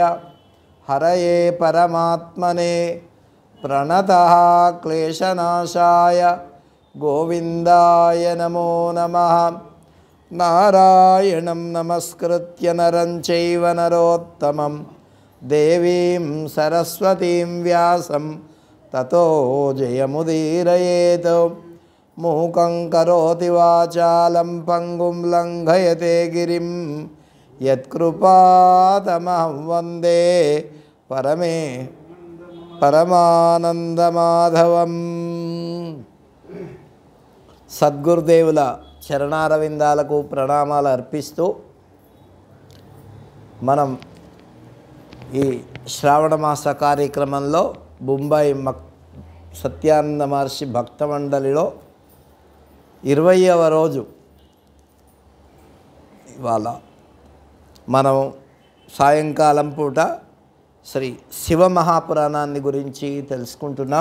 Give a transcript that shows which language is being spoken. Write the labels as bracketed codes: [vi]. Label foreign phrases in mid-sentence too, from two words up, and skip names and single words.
[sa] हरये परमात्मने प्रणतः क्लेशनाशाय गोविन्दाय नमो नमः नारायणं नमस्कृत्य नरं चैव नरोत्तमं देवीं सरस्वतीं व्यासं ततो जयमुदीरयेत् मूकं करोति वाचालं पङ्गुं लङ्घयते गिरिं यत्कृपातमहं वन्दे परमानन्दमाधवं [te] సద్గురుదేవుల చరణారవిందాలకు ప్రణామాలు అర్పిస్తూ మనం ఈ శ్రావణ మాస కార్యక్రమంలో బొంబాయి సత్యానంద మహర్షి భక్త మండలిలో 20వ రోజు ఇవాళ మనం సాయంకాలం పూట శ్రీ శివ మహాపురాణాన్ని గురించి తెలుసుకుంటున్నాం.